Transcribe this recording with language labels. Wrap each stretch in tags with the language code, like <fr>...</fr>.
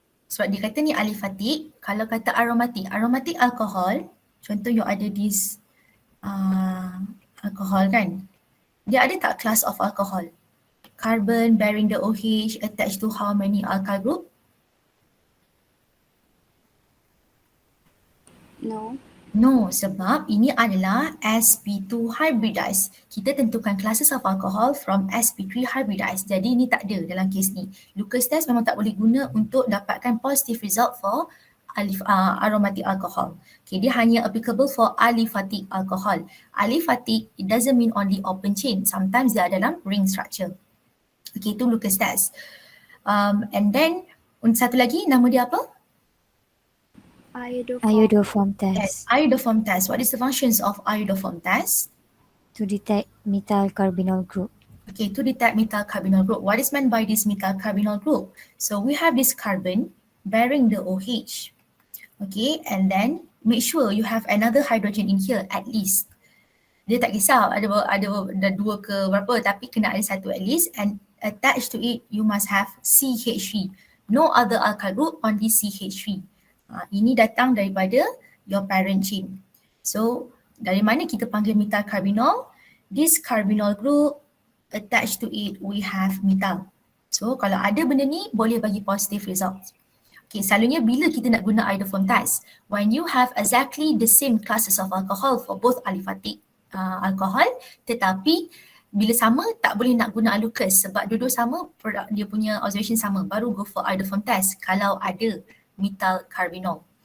<ms>Sebab dia kata ni aliphatic, kalau kata aromatic alcohol, contoh you ada</ms> <en>this alcohol</en> <ms>kan, dia ada tak</ms> <en>class of alcohol? Carbon bearing the OH attached to how many alkyl group? No.</en> <ms>No, sebab ini adalah sp2 hybridized. Kita tentukan</ms> <en>classes of alcohol from sp3 hybridized.</en> <ms>Jadi ini tak ada dalam kes ni. Lucas test memang tak boleh guna untuk dapatkan</ms> <en>positive result for aromatic alcohol. Okay,</en> <ms>dia hanya</ms> <en>applicable for aliphatic alcohol. Aliphatic, it doesn't mean only open chain. Sometimes</en> <ms>dia dalam</ms> <en>ring structure. Okay, itu Lucas test. And then</en> <ms>satu lagi nama dia apa?</ms> <en>Iodoform test. Iodoform test. What is the functions of iodoform test? To detect methyl carbonyl group. Okay, to detect methyl carbonyl group. What is meant by this methyl carbonyl group? So we have this carbon bearing the OH. Okay, and then make sure you have another hydrogen in here at least.</en> <ms>Dia tak kisah ada 2 ke berapa, tapi kena ada satu</ms> <en>at least, and attached to it you must have CH3. No other alkyl group, only CH3.</en> <ms>Ini datang daripada</ms> <en>your parent chain.</en> <ms>So dari mana kita panggil methyl carbonyl?</ms> <en>This carbonyl group attached to it we have methyl.</en> <ms>So kalau ada benda ni boleh bagi</ms> <en>positive result.</en> <ms>Okay, selalunya bila kita nak guna iodoform test,</ms> <en>when you have exactly the same classes of alcohol for both aliphatic alcohol,</en> <ms>tetapi bila sama tak boleh nak guna Lucas sebab dua-dua sama, produk dia punya observation sama, baru</ms> <en>go for iodoform test</en> <ms>kalau ada methyl carbonyl.</ms>